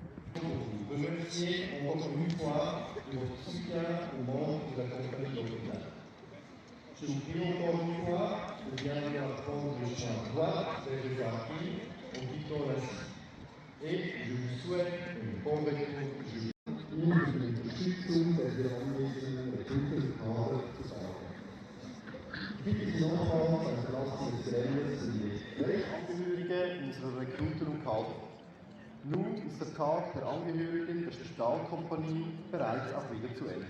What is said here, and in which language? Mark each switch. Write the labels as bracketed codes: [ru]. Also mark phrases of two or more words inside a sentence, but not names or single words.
[fr] Vous remercier encore une fois de votre soutien aux membres de la compagnie locale. Je vous prie encore une fois de bien vouloir prendre le chemin droit vers le parking en quittant la cité. Et je vous souhaite une bonne retour du jour. [de] Angehörige unserer Rekruten und Kader. Nun ist der Tag der Angehörigen der Spitalkompanie bereits auch wieder zu Ende.